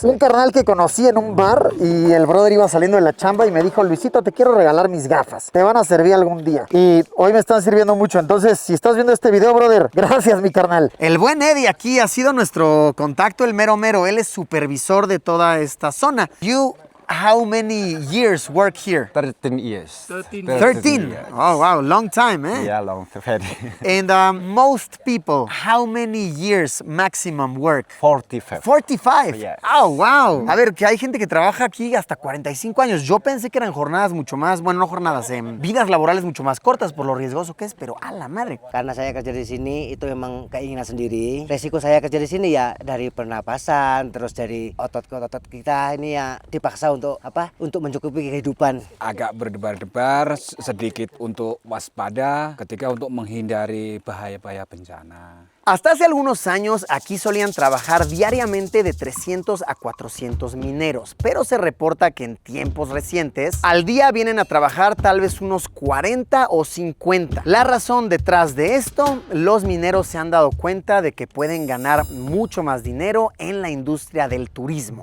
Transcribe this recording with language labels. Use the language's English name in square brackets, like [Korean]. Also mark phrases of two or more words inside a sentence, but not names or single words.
[Spanish] Un carnal que conocí en un bar y el brother iba saliendo de la chamba y me dijo, Luisito, te quiero regalar mis gafas, te van a servir algún día. Y hoy me están sirviendo mucho, entonces si estás viendo este video, brother, gracias, mi carnal. El buen Eddie aquí ha sido nuestro contacto, el mero mero. Él es supervisor de toda esta zona. [English] How many years work here? 13 years. 13? Years. Oh, wow, long time, Yeah, long. And most people, how many years maximum work? 45. 45? Yes. Oh, wow. [Spanish] A ver, que hay gente que trabaja aquí hasta 45 años. Yo pensé que eran jornadas mucho más, bueno, no jornadas, vidas laborales mucho más cortas por lo riesgoso que es, pero a la madre. [Indonesian] Karena saya kerja di sini itu memang keinginan sendiri. Resiko saya kerja di sini ya dari pernapasan, terus dari otot ke otot kita ini ya dipaksa untuk mencukupi kehidupan. Agak berdebar-debar, sedikit untuk waspada ketika untuk menghindari bahaya-bahaya bencana. [Spanish] Hasta hace algunos años aquí solían trabajar diariamente de 300 a 400 mineros, pero se reporta que en tiempos recientes al día vienen a trabajar tal vez unos 40 o 50. La razón detrás de esto, los mineros se han dado cuenta de que pueden ganar mucho más dinero en la industria del turismo.